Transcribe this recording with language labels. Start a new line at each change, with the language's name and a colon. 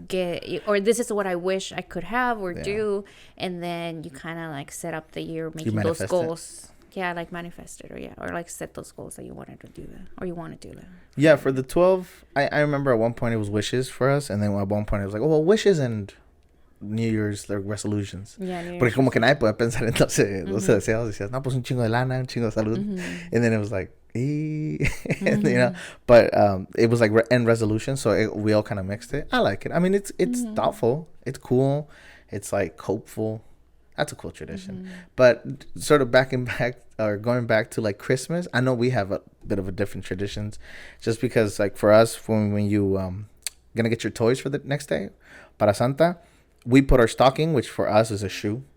English: get, or this is what I wish I could have or do. And then you kind of, like, set up the year making those goals. Yeah, like manifest it, or like set those goals that you wanted to do that, or you want to do that. Yeah, for the 12, I remember at one point it was wishes for us, and then at one point it was like, oh, well, wishes and New Year's, like resolutions. Yeah, New
Spanish: Porque
English: Year's.
Spanish: como que nadie puede pensar en 12 deseos. Decías, no, pues un chingo de lana, un chingo de salud.
English: And then it was like, you know, but it was like end resolution, so we all kind of mixed it. I like it. I mean, it's thoughtful, it's cool, it's like hopeful. That's a cool tradition. But sort of going back to like Christmas, I know we have a bit of a different traditions, just because like for us, when you gonna get your toys for the next day,
Spanish: para Santa,
English: we put our stocking, which for us is a shoe.